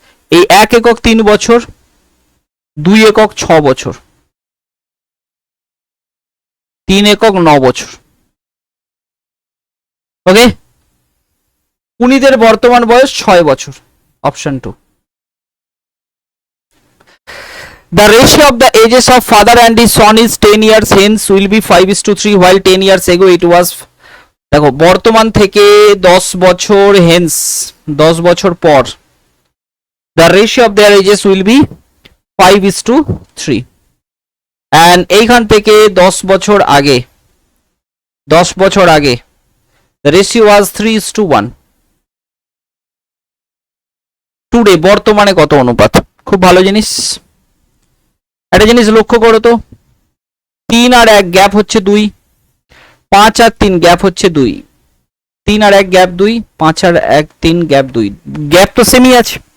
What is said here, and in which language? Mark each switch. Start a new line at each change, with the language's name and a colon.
Bangla: এই 1 একক 3 বছর, 2 একক 6 বছর, 3 একক 9 বছর। ওকে, পুনিতের বর্তমান বয়স 6 বছর, option 2।
English: The ratio of the ages of father and his son is 10 years hence will be 5:3 while 10 years ago it was,
Bangla: দেখো বর্তমান থেকে 10 বছর হেন্স, 10 বছর পর,
English: the ratio of their ages will be 5:3 and
Bangla: এইখান থেকে 10 বছর আগে,
English: 10 বছর আগে the ratio was 3:1।
Bangla: টুডে বর্তমানে কত অনুপাত, খুব ভালো জিনিস। একটা জিনিস লক্ষ্য করো তো, 3 আর 1 গ্যাপ হচ্ছে 2, 5 আর 3 গ্যাপ হচ্ছে 2, 3 আর 1 গ্যাপ 2, 5 আর 1 3 গ্যাপ 2, গ্যাপ তো সেমই আছে।